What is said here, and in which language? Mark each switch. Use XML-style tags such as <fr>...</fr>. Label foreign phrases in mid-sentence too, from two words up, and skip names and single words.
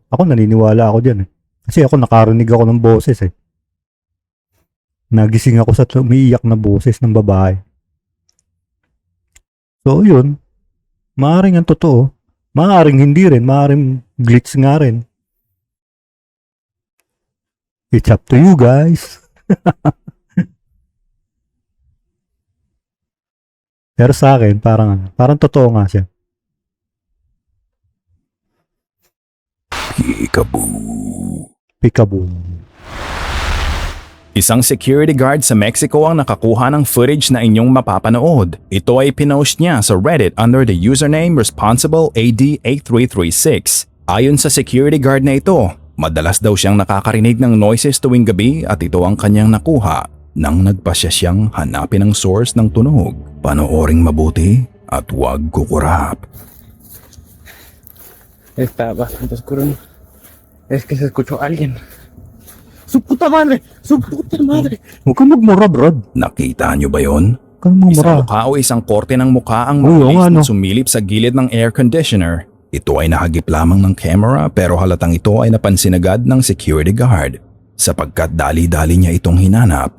<tl>Ako naniniwala ako dyan eh. Kasi ako nakarinig ako ng boses eh. Nagising ako sa umiiyak na boses ng babae. So, yun. Maaaring ang totoo. Maaaring hindi rin. Maaaring glitch nga rin.</tl> <en>It's up to you guys.</en> <tl>Pero sa akin, parang totoo nga siya.</tl> <en>Peekaboo. Peekaboo.</en> <tl>Isang</tl> <en>security guard</en> <tl>sa Mexico ang nakakuha ng footage na inyong mapapanood. Ito ay pinost niya sa Reddit</tl> <en>under the username</en> <tl>ResponsibleAD8336. Ayon sa</tl> <en>security guard</en> <tl>na ito, madalas daw siyang nakakarinig ng noises tuwing gabi at ito ang kanyang nakuha nang nagpasya siyang hanapin ang source ng tunog. Panooring mabuti at huwag kukurap.</tl> <es>Está bastante oscuro. Es que se escuchó a alguien. ¡Su puta madre! ¡Su puta madre!</es> <tl>Huwag kang magmura, Brad. Nakita niyo ba yon? Huwag kang Isang magmura. mukha o isang korte ng mukha ang Oo, mabilis nga, na no. sumilip sa gilid ng</tl> <en>air conditioner.</en> <tl>Ito ay nahagip lamang ng camera pero halatang ito ay napansin agad ng</tl> <en>security guard</en> <tl>sapagkat dali-dali niya itong hinanap.</tl>